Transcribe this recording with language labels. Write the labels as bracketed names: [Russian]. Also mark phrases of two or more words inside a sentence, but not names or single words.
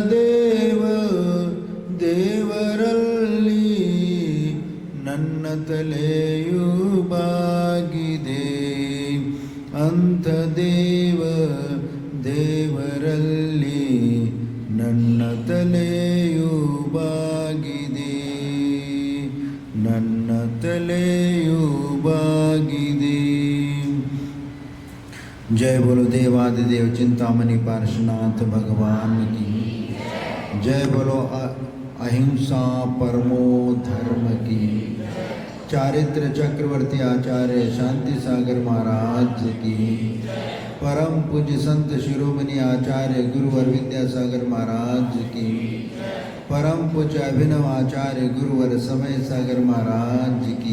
[Kannada] ದೇವರಲ್ಲಿ ನನ್ನ ತಲೆಯು ಬಾಗಿದೆ ಅಂಥ ದೇವರಲ್ಲಿ ನನ್ನ ತಲೆಯು ಬಾಗಿದೆ ನನ್ನ ತಲೆಯು ಬಾಗಿದೆ। [Hindi] जय बोलो देवादिदेव चिंतामणि पार्श्वनाथ भगवान की जय बोलो अहिंसा परमो धर्म की चारित्र चक्रवर्ती आचार्य शांति सागर महाराज की परम पूज्य संत शिरोमणि आचार्य गुरुवर विद्यासागर महाराज की परम पूज्य अभिनव आचार्य गुरुवर समय सागर महाराज की